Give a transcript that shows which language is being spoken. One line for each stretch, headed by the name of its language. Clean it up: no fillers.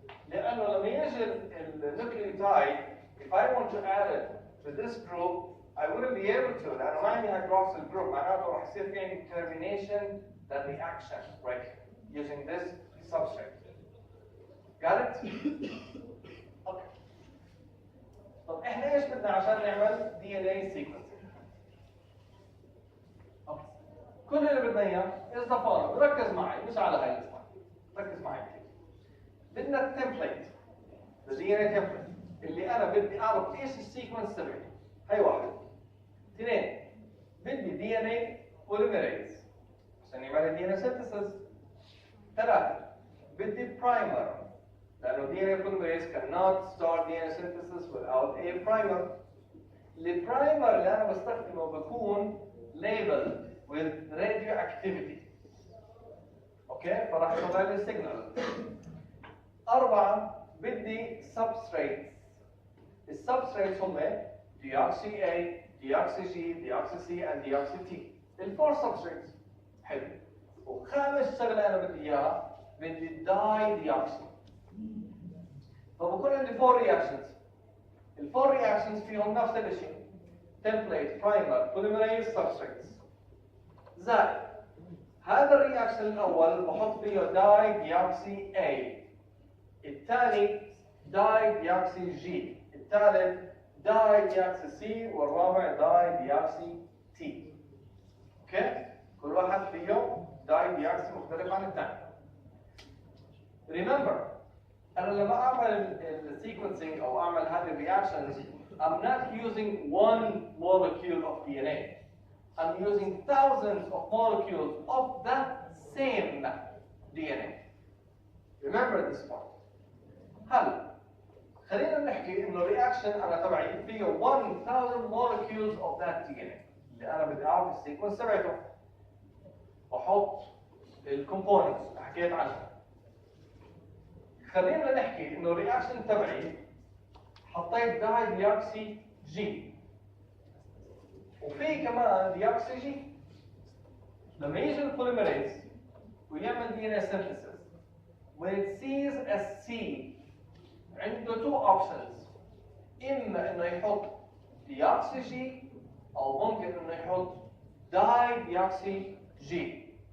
Arabic: لأنه لما يجي النوكليوتايد
English: if I want to add it to this group I wouldn't be able to
Arabic: لأنه ما عندي
English: hydroxyl group.
Arabic: معناته راح يصير في عندي
English: termination that reaction right here using this substrate. Got it? Okay.
Arabic: طب احنا ايش بدنا عشان نعمل DNA sequencing؟ Okay. كل اللي بدنا اياه
English: is the following.
Arabic: ركز معي مش على هاي الاسطوانة. ركز معي كثير. بدنا التمبليت الدي ان اي تمبليت اللي انا بدي اعرف ايش السيكونس تبعي. هي واحد. اثنين بدي دي ان اي بوليميريز عشان يعمل دي ان اي سينثيسيس. ثلاثة بدي برايمر لانه دي ان اي بوليميريز
English: cannot start DNA synthesis without a primer.
Arabic: البرايمر اللي انا بستخدمه بكون
English: labeled with radioactivity.
Arabic: اوكي فراح يطلع لي سيجنال. أربعة بدي substrates. السبستريتس هم
English: deoxy A, deoxy G, deoxy C and deoxy T.
Arabic: الفور substrates. حلو. وخامس شغلة أنا بدي إياها بدي داي ديوكسي. فبكون عندي 4 reactions. الفور reactions فيهم نفس الشيء.
English: template, primer, polymerase, substrates.
Arabic: زائد هذا الرياكشن الأول بحط فيه داي ديوكسي A. الثاني داي ديوكسي جي، الثالث داي ديوكسي سي، والرابع داي ديوكسي تي. اوكي؟ كل واحد فيهم داي ديوكسي مختلف عن الثاني.
English: Remember
Arabic: انا لما اعمل السيكونسينج او اعمل هذه الرياكشنز
English: I'm not using one molecule of DNA. I'm using thousands of molecules of the same DNA. Remember this point.
Arabic: هلا خلينا نحكي انه الرياكشن انا تبعي فيه 1000
English: molecules of that DNA
Arabic: اللي انا بدي اعرف السيكونس تبعته واحط الكومبوننتس اللي حكيت عنها. خلينا نحكي انه الرياكشن تبعي حطيت داي ديوكسي جي وفي كمان ديوكسي جي. لما يجي البوليميريز ويعمل
English: DNA synthesis when it sees a C عنده two options.
Arabic: إما إنه يحط
English: deoxy G
Arabic: او ممكن انه يحط داي ديوكسي جي.